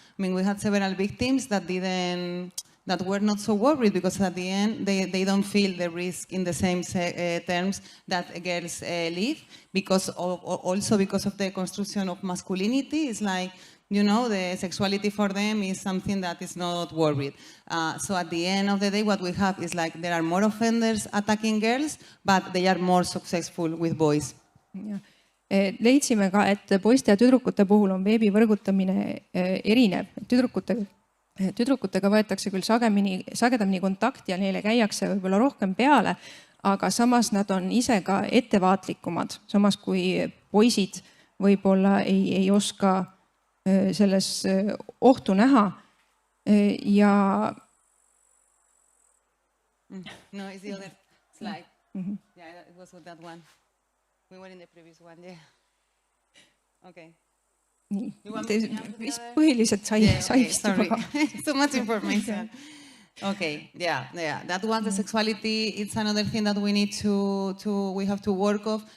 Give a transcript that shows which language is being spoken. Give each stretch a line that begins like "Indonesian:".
English: I mean, we had several victims that were not so worried, because at the end, they don't feel the risk in the same terms that girls live, also because of the construction of masculinity. It's like, the sexuality for them is something that is not worried. So at the end of the day, what we have is like there are more offenders attacking girls, but they are more successful with boys.
Estonian: Ja. Leidsime ka, et poiste ja tüdrukute puhul on veebivõrgutamine erinev. Tüdrukutega võetakse küll sagedamini kontakt ja neile käiakse võib-olla rohkem peale, aga samas nad on ise ka ettevaatlikumad, samas kui poisid võib-olla ei oska selles ohtu näha ja
English: No, it's the other slide. Yeah, it was with that one. We were in the previous one, yeah. Okay.
Estonian: Nii, mis põhiliselt sai
English: sorry. So much information. Okay, yeah. That one, the sexuality, it's another thing that we need we have to work of.